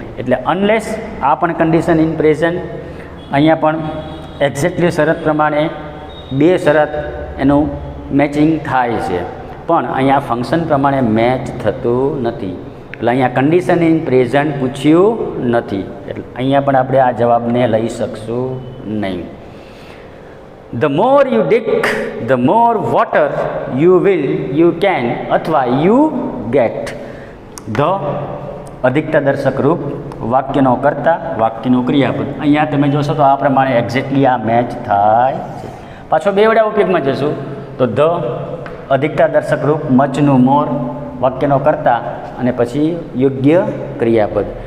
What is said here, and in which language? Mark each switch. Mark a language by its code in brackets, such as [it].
[gu] એટલે અનલેસ આ પણ કન્ડિશન ઇન પ્રેઝન્ટ. અહીંયા પણ એક્ઝેક્ટલી શરત પ્રમાણે 2 શરત એનું મેચિંગ થાય છે, પણ અહીંયા ફંક્શન પ્રમાણે મેચ થતું નથી એટલે અહીંયા કન્ડિશન ઇન પ્રેઝન્ટ પૂછ્યું નથી. એટલે અહીંયા પણ આપણે આ જવાબને લઈ શકશું નહીં. [en] the more you dig, the more water you can અથવા you get. [gu] the અધિકતા દર્શક રૂપ વાક્યનો કર્તા, વાક્યનું ક્રિયાપદ. અહીંયા તમે જોશો તો આ પ્રમાણે એક્ઝેક્ટલી આ મેચ થાય છે. પાછો બે વડા ઉપયોગમાં જશું તો ધ અધિકતા દર્શક રૂપ, મચનું મોર, વાક્યનો કર્તા અને પછી યોગ્ય ક્રિયાપદ.